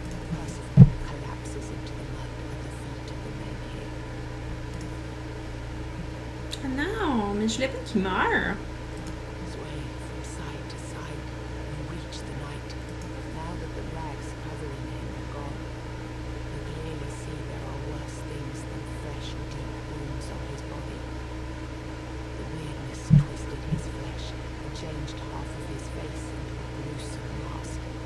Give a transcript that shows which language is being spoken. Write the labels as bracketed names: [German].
[English] Percival collapses into the mud at the feet of the men here. [French] Ah non, mais je voulais pas qu'il meure. [English] Swaying from side to side, you reach the knight. Now that the rags covering him are gone, you clearly see there are worse things than fresh, deep wounds on his body. The weirdness twisted his flesh and changed half of his face into a gruesome mask.